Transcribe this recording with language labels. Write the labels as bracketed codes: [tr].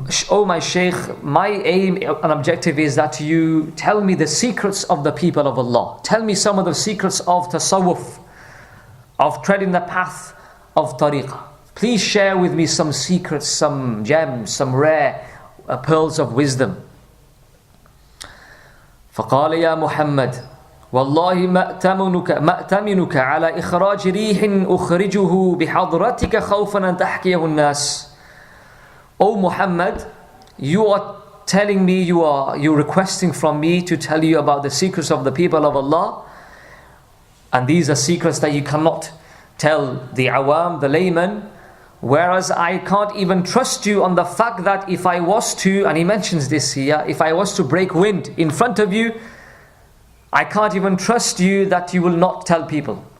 [en] Oh my Sheikh, my aim and objective is that you tell me the secrets of the people of Allah. Tell me some of the secrets of tasawwuf, of treading the path of tariqah. Please share with me some secrets, some gems, some rare pearls of wisdom. [ar] فقال يا محمد والله ما أتمنك على إخراج ريح أخرجه بحضرتك خوفا أن تحكيه الناس. [en] O Muhammad, you are telling me, you're requesting from me to tell you about the secrets of the people of Allah, and these are secrets that you cannot tell the awam, the layman, whereas I can't even trust you on the fact that if I was to, and he mentions this here, if I was to break wind in front of you, I can't even trust you that you will not tell people.